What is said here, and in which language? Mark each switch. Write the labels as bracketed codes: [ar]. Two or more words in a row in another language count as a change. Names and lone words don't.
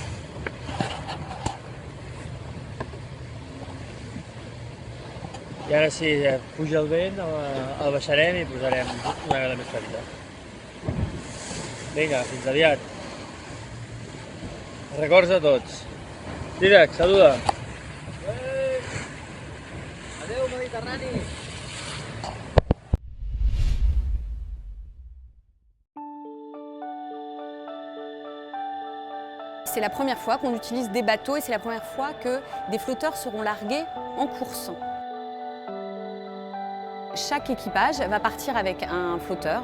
[ca] I ara si puja el vent, el baixarem i posarem una vela més petita. Vinga, fins aviat. Records a tots. Dídac, saluda. Adéu, Mediterrani! [fr] C'est la première fois qu'on utilise des bateaux et c'est la première fois que des flotteurs seront largués en course. Chaque équipage va partir avec un flotteur.